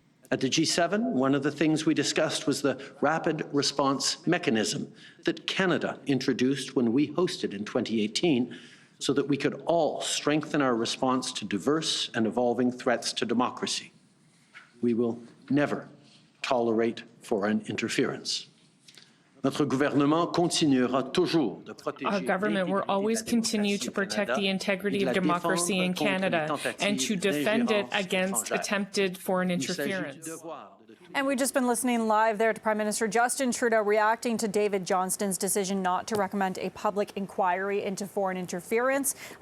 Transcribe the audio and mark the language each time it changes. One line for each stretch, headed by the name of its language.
English: At the G7, one of the things we discussed was the rapid response mechanism that Canada introduced when we hosted in 2018 so that we could all strengthen our response to diverse and evolving threats to democracy. We will never tolerate foreign interference.
French: Notre gouvernement continuera toujours de protéger.
English: Our government will always continue to protect the integrity of democracy in Canada and to defend it against attempted foreign interference. And we've just been listening live there to Prime Minister Justin Trudeau reacting to David Johnston's decision not to recommend a public inquiry into foreign interference.